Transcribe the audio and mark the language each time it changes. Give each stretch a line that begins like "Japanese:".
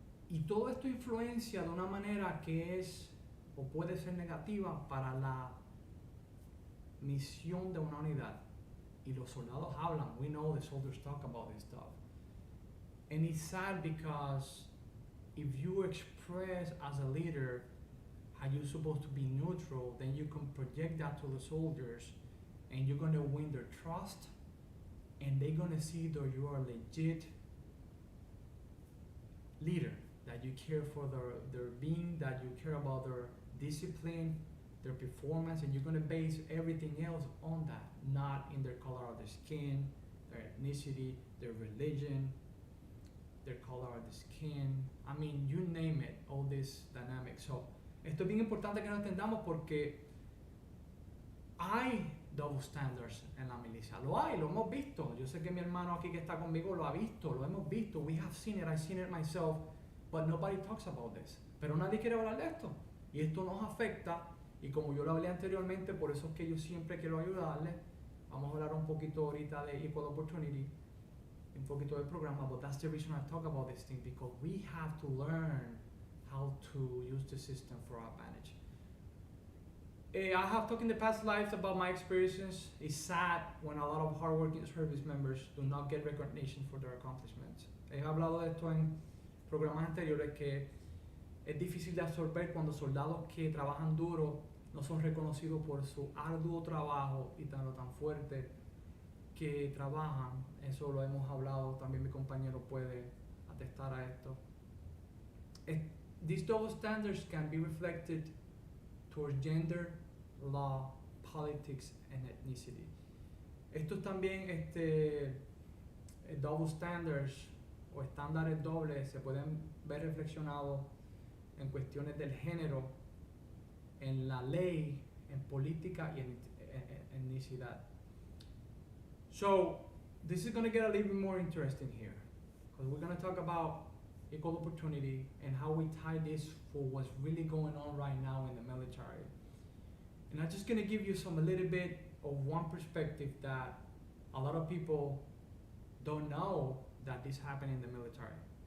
Spanish: Y todo esto influencia de una manera que es o puede ser negativa para la misión de una unidad. Y los soldados hablan.
English: We know the soldiers talk about this stuff. And it's sad because if you express as a leader how you're supposed to be neutral, then you can project that to the soldiers and you're going to win their trust and they're going to see that you are a legit leader, that you care for their being, that you care about their discipline, their performance, and you're going to base everything else on that, not in their color of their skin, their ethnicity, their religion, their color of the skin. I mean, you name it, all this dynamic.
Spanish: So, esto es bien importante que lo entendamos porque hay double standards en la milicia. Lo hay, lo hemos visto. Yo sé que mi hermano aquí que está conmigo lo ha visto, lo hemos visto.
English: We have seen it, I've seen it myself, but nobody talks about this.
Spanish: Pero nadie quiere hablar de esto. Y esto nos afecta, y como yo lo hablé anteriormente, por eso es que yo siempre quiero ayudarles. Vamos a hablar un poquito ahorita de Equal Opportunity, un poquito del programa,
English: but that's the reason I talk about this thing, because we have to learn how to use the system for our advantage. I have talked in the past lives about my experiences. It's sad when a lot of hardworking service members do not get recognition for their accomplishments.
Spanish: He hablado de esto en programas anteriores, que es difícil de absorber cuando soldados que trabajan duro no son reconocidos por su arduo trabajo y tan fuerte que trabajan. Eso lo hemos hablado, también mi compañero puede atestar a esto.
English: These double standards can be reflected towards gender, law, politics, and ethnicity.
Spanish: Estos también, double standards o estándares dobles se pueden ver reflexionados en cuestiones del género, en la ley, en política y en etnicidad.
English: So, this is going to get a little bit more interesting here, because we're going to talk about equal opportunity and how we tie this for what's really going on right now in the military. And I'm just going to give you a little bit of one perspective that a lot of people don't know that this happened in the military.